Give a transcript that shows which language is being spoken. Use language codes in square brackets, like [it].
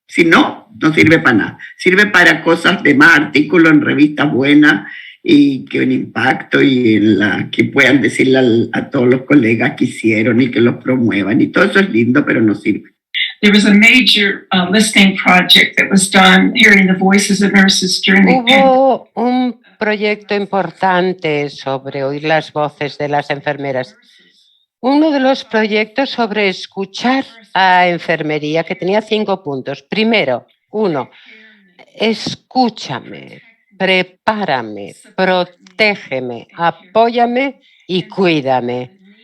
[es] Si no, no sirve para nada. Sirve para cosas de más artículos en revistas buenas y que un impacto y que puedan decirle a todos los colegas que hicieron y que los promuevan. Y todo eso es lindo, pero no sirve. [en] There was a major listening project that was done, hearing the voices of nurses during the pandemic. [es] Hubo un proyecto importante sobre oír las voces de las enfermeras. Uno de los proyectos sobre escuchar a enfermería, que tenía 5 puntos. Primero, 1, escúchame, prepárame, protégeme, apóyame y cuídame.